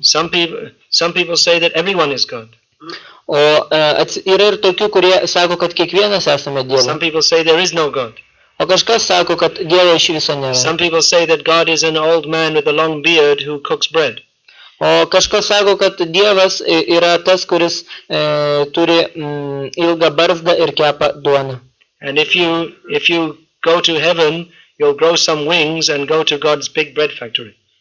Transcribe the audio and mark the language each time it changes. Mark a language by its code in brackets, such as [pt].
[en] Some people say that everyone is God. [lt] O yra ir tokių, kurie sako, kad kiekvienas esame Dievas. [en] Some people say there is no God. [lt] O kažkas sako, kad Dievo iš viso nėra. [en] Some people say that God is an old man with a long beard who cooks bread. [lt] O kažkas sako, kad Dievas yra tas, kuris turi ilgą barzdą ir kepa duoną. [en] And if you go to heaven, you'll grow some wings and go to God's big bread factory.